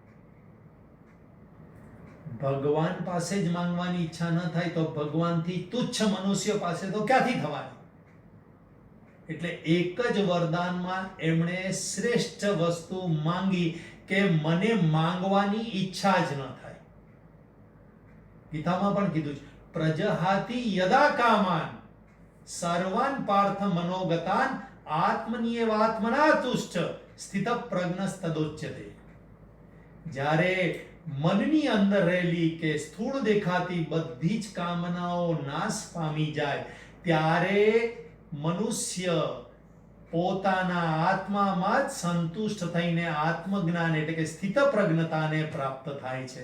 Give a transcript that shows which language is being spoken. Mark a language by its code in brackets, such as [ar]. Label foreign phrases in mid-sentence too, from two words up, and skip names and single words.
[gu] ભગવાન પાસે જ માંગવાની ઈચ્છા ન થાય તો ભગવાનથી તુચ્છ મનુષ્ય પાસે તો ક્યાંથી થવાની? એટલે એક જ વરદાનમાં એમણે શ્રેષ્ઠ વસ્તુ માંગી કે મને માંગવાની ઈચ્છા જ ન થાય. ગીતામાં પણ કીધું છે, [sa] प्रजहाति यदा कामान सर्वान पार्थ मनोगतान आत्मनियेवात्मना तुष्ट स्थित प्रज्ञस्तदोच्यते. [gu] જ્યારે મનની અંદર રહેલી કે સ્થૂળ દેખાતી બધી જ કામનાઓ નાશ પામી જાય ત્યારે મનુષ્ય પોતાના આત્મામાં જ સંતુષ્ટ થઈને આત્મજ્ઞાન એટલે કે સ્થિત પ્રજ્ઞતાને પ્રાપ્ત થાય છે.